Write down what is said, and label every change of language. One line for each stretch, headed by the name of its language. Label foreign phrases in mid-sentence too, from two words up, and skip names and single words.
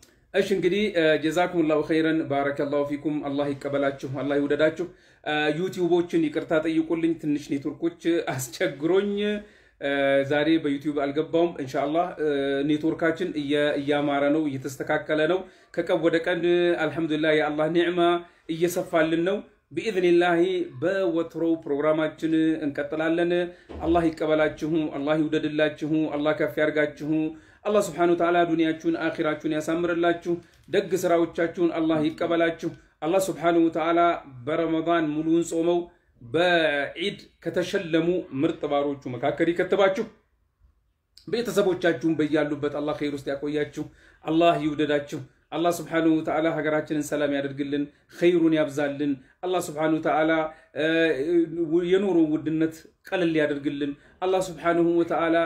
Amharic: እሺ እንግዲህ
Arabic: جزاكم الله خيرا بارك الله فيكم
Amharic: አላህ ይቀበላችሁ አላህ ይወደዳችሁ ዩቲዩቦችን ይቅርታ ጠይቁልኝ ትንሽ ኔትወርኮች አስቸግሮኝ ዛሬ በዩቲዩብ አልገባውም ኢንሻአላህ ኔትወርካችን እያማረ ነው እየተስተካከለ ነው ከቀን ወደ ቀን አልহামዱሊላህ የአላህ ኒዕማ እየሰፋልን ነው بإذنillah በወትሮ ፕሮግራማችን እንቀጥላለን አላህ ይቀበላችሁ አላህ ይወደድላችሁ አላህ ከፍ ያርጋችሁ አላህ
Arabic: سبحانه وتعالى
Amharic: ዱንያችሁን አኺራችሁን ያሳምርላችሁ ደግ ስራዎቻችሁን አላህ ይቀበላችሁ አላህ
Arabic: سبحانه وتعالى
Amharic: በረመዳን ሙሉን ጾመው በዒድ ከተሸለሙ ምርጥ ባሮቹ መካከል ይከተባችሁ ቤተሰቦቻችሁን በያሉበት አላህ ኸይር ውስጥ ያቆያችሁ አላህ ይወደዳችሁ
Arabic: الله سبحانه وتعالى
Amharic: ሀገራችንን ሰላም ያደርግልን ኸይሩን ያብዛልን
Arabic: الله سبحانه وتعالى
Amharic: የኑሮ ውድነት ቀለል ያደርግልን
Arabic: الله سبحانه وتعالى